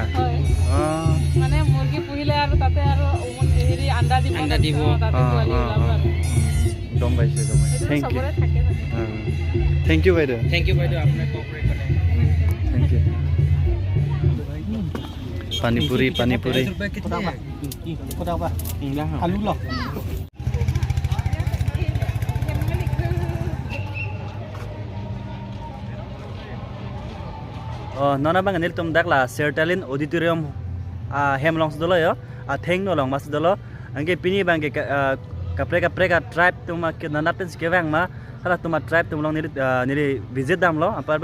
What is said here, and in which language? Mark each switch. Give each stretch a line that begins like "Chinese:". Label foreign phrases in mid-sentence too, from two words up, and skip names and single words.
Assamese: হয় মানে মুৰ্গী পুহিলে আৰু তাতে আৰু হেৰি আণ্ডা দিব তাতে পোৱালি ওলাব আৰু গম পাইছোঁ
English: thank you
Assamese: চবৰে থাকে
English: thank you
Assamese: বাইদেউ আপোনাৰ কোঅপাৰেট কৰে
English: thank you
Assamese: পানীপুৰি আলু ল
Karbi: nona bang anil tum dakla sertalin auditorium hemlongs dolo yo theng no long mas dolo angge pini bang ke kapre tribe tuma ke nanapens ke bang ma hala tuma tribe tum long niri visit dam lo apar